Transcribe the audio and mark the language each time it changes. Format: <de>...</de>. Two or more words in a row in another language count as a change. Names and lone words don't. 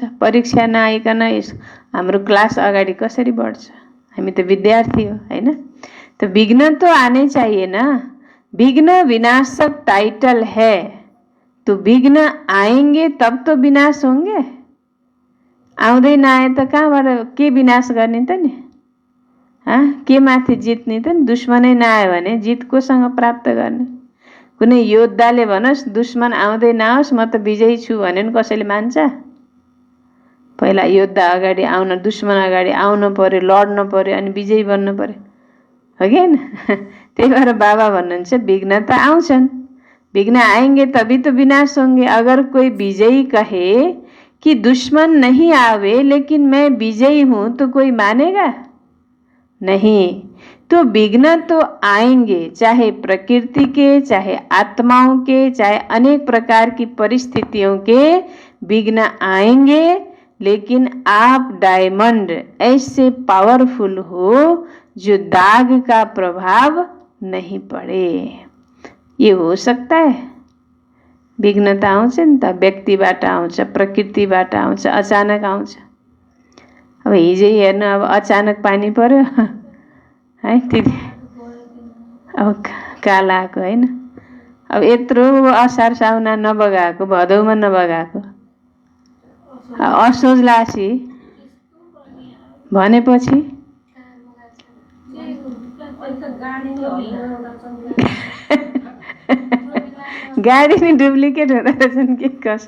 <ne>परीक्षा नआइकन हाम्रो क्लास अगाडि कसरी बढ्छ? हामी त विद्यार्थी हो हैन?</ne> <hi>तो विघ्न तो आने चाहिए ना। विघ्न विनाशक टाइटल है तो विघ्न आएंगे तब तो विनाश होंगे।</hi> <ne>आउँदै नआए त कहाँबाट के विनाश गर्ने त नि? के माथि जित्ने त नि? दुश्मनै नआयो भने जित कोसँग प्राप्त गर्ने? कुनै योद्धाले भनोस् दुश्मन आउँदै नआओस् म त विजयी छु भने नि कसैले मान्छ? पहिला योद्धा अगाडि आउन, दुश्मन अगाडि आउन पर्यो, लड्न पर्यो, अनि विजयी बन्न पर्यो, हो कि हैन? त्यही भएर बाबा भन्नुहुन्छ विघ्न त आउँछन्,</ne> <hi>विघ्न आएंगे तभी तो विनाश होंगे। अगर कोई विजयी कहे कि दुश्मन नहीं आवे लेकिन मैं विजयी हूं तो कोई मानेगा नहीं। तो विघ्न तो आएंगे, चाहे प्रकृति के, चाहे आत्माओं के, चाहे अनेक प्रकार की परिस्थितियों के विघ्न आएंगे, लेकिन आप डायमंड ऐसे पावरफुल हो जो दाग का प्रभाव नहीं पड़े। ये हो सकता है।</hi> <ne>विघ्न त आउँछ नि त, व्यक्तिबाट आउँछ, प्रकृतिबाट आउँछ, अचानक आउँछ। अब हिजै हेर्नु, अब अचानक पानी पर्यो है, त्यति अब काल आएको होइन। अब यत्रो असार साउना नबगाएको, भदौमा नबगाएको, असोज लासी भनेपछि गाडी नि डुप्लिकेट हुँदो रहेछन् कि कसो?</ne>